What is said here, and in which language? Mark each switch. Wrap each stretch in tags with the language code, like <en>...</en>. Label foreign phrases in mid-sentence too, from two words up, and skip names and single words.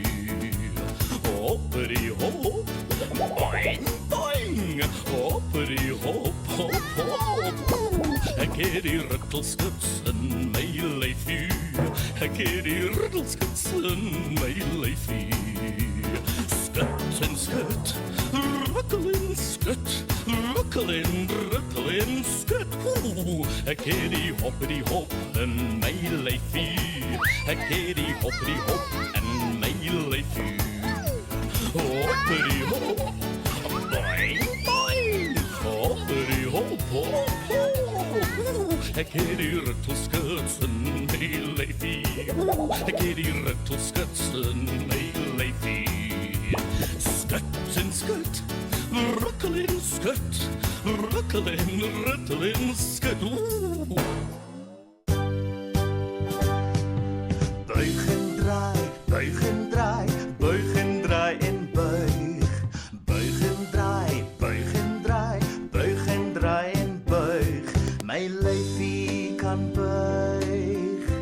<en>Hoppity hop, boing, boing. Hoppity hop, hop, hop.</en> <af>Ek het die ruttelskuts in my lyfie. Ek het die ruttelskuts in my lyfie. Skut en skut, rukkel en skut, rukkel en skut. Ek het die</af> <en>hoppity hop</en> <af>in my lyfie. Ek het die</af> <en>hoppity hop</en> <af>in my lyfie.</af> <en>Hoppity hop, boing, boing. Hoppity hop, hop, hop.</en> <af>Ek het die ruttelskuts in my lyfie. Ek het die ruttelskuts in my lyfie. Skut en skut, rukkel en skut, rukkel en skut. Buig en draai, buig en draai, buig en draai en buig. Buig en draai, buig en draai, buig en draai en buig. My lyfie kan buig.</af>